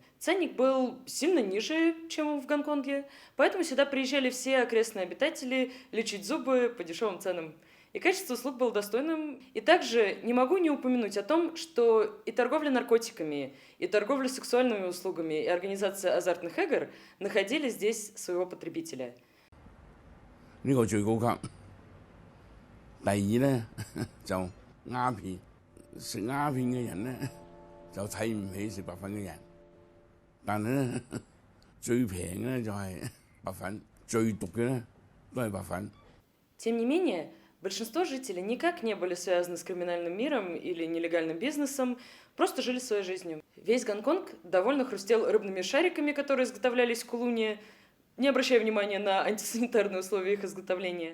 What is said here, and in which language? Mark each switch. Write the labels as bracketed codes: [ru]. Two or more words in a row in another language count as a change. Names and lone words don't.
[ru] Ценник был сильно ниже, чем в Гонконге, поэтому сюда приезжали все окрестные обитатели лечить зубы по дешевым ценам. И качество услуг было достойным. И также не могу не упомянуть о том, что и торговля наркотиками, и торговля сексуальными услугами, и организация азартных игр находили здесь своего потребителя. [yue] 呢個最高級。第二呢，就鴉片，食鴉片嘅人呢，就睇唔起食白粉嘅人，但係呢，最平嘅呢就係白粉，最毒嘅呢都係白粉。 [ru] Тем не менее, большинство жителей никак не были связаны с криминальным миром или нелегальным бизнесом, просто жили своей жизнью. Весь Гонконг довольно хрустел рыбными шариками, которые изготовлялись в Кулуне, не обращая внимания на антисанитарные условия их изготовления.